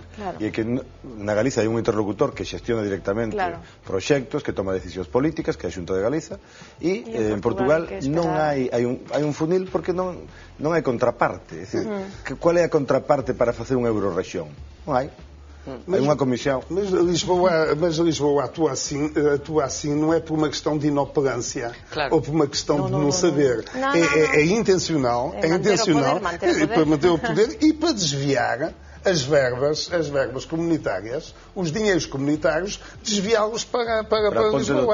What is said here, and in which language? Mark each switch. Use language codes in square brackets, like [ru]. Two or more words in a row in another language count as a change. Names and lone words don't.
[gl] E é que na Galiza hai un interlocutor que xestiona directamente proxectos, que toma decisións políticas, que é a Xunta de Galiza, e en Portugal non hai un funil porque non hai contraparte. É dicir, qual é a contraparte para facer unha eurorrexión? Non hai. Hai unha comisión. [pt] Mas Lisboa atua assim não é por uma questão de inoperância ou por uma questão de não saber. É intencional, para manter o poder e para desviar as verbas comunitárias, os dinheiros comunitários, desviá-los para Lisboa.